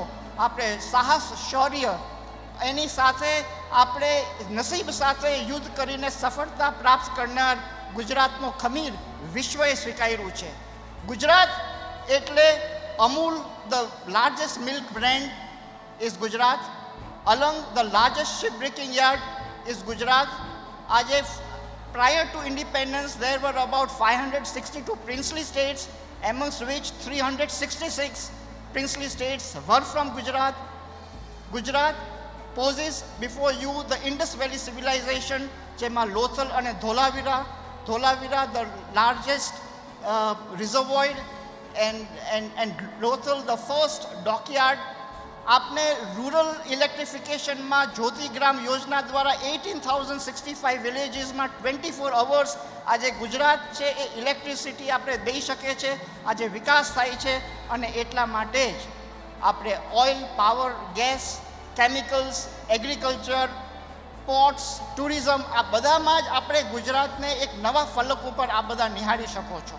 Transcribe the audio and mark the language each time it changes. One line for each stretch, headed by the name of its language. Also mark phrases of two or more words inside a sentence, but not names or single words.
Gujarati: આપણે સાહસ, શૌર્ય, એની સાથે આપણે નસીબ સાથે યુદ્ધ કરીને સફળતા પ્રાપ્ત કરનાર ગુજરાતનો ખમીર વિશ્વએ સ્વીકાર્યું છે.
English: ગુજરાત એટલે અમૂલ, the largest milk brand is Gujarat. Alang, the largest ship breaking yard is Gujarat. આજે prior to independence there were about 562 princely states, amongst which 366 princely states were from Gujarat. Gujarat poses before you the Indus Valley civilization, જેમાં લોથલ અને ધોલાવીરા the largest reservoir, and લોથલ the first dockyard.
Gujarati: આપને
English: rural electrificationમાં
Gujarati: જ્યોતિગ્રામ યોજના દ્વારા 18,065 વિલેજીસમાં 24 અવર્સ આજે ગુજરાત છે એ ઇલેક્ટ્રિસિટી આપણે દઈ શકે છે. આજે વિકાસ થાય છે અને એટલા માટે જ આપણે
English: oil, power, gas, chemicals, agriculture, ports, tourism,
Gujarati: આ બધામાં જ આપણે ગુજરાતને એક નવા ફલક ઉપર આ બધા નિહાળી શકો છો.